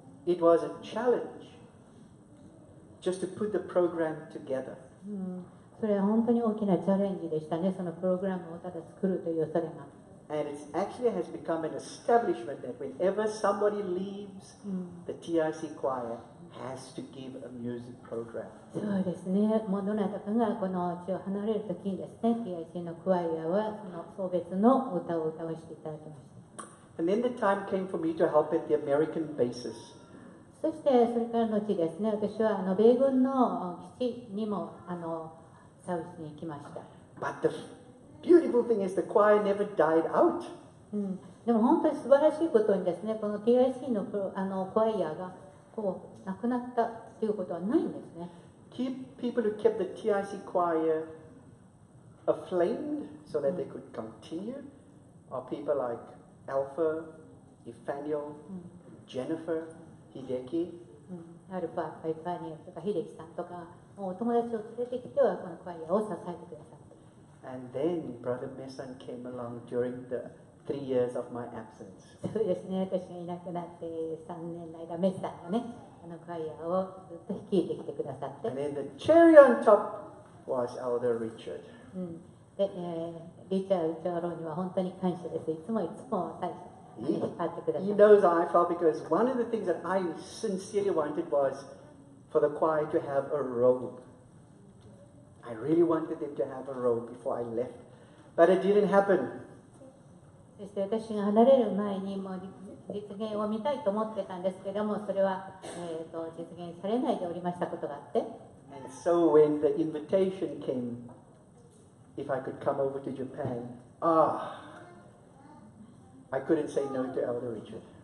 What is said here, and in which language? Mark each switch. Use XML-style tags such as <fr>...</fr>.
<en>It was a challenge just to put the program together.</en> <ja>それは本当に大きなチャレンジでしたね、そのプログラムをただ作るというそれが。</ja> <en>And it actually has become an establishment that whenever somebody leaves, the TIC choir has to give a music program.</en> <ja>そうですね、もうどなたかがこの地を離れるときにですね、TIC のクワイアはその送別の歌を歌わせていただきました。</ja> <en>And then the time came for me to help at the American bases.</en> <ja>そしてそれから後ですね、私は米軍の基地にもサービスに行きました。</ja> <en>But the beautiful thing is the choir never died out.</en> <ja>でも本当に素晴らしいことにですね、この TIC のコアイヤーがこうなくなったということはないんですね。</ja> <en>People who kept the TIC choir aflamed so that they could continue are people like Alpha, Nathaniel, Jennifer, Hideki.</en> <ja>アルファ、パイパニアとか秀樹さんとか、もうお友達を連れてきてはこのコアイヤーを支えてくださった。</ja> <en>And then Brother Mesan came along during the 3 years of my absence.</en> <ja>そうですね、私がいなくなって3年の間、メスさんがね、コアイヤーをずっと率いてきてくださって。</ja> <en>And then the cherry on top was Elder Richard.</en> <ja>で、リチャード長老には本当に感謝です。いつも最初。</ja> <en>He knows how I felt because one of the things that I sincerely wanted was for the choir to have a robe. I really wanted them to have a robe before I left, but it didn't happen.</en> <ja>そして私が離れる前にもう実現を見たいと思ってたんですけども、それは、実現されないでおりましたことがあって。</ja> <en>And so when the invitation came, if I could come over to Japan, I couldn't say no to Elder Richard.</en>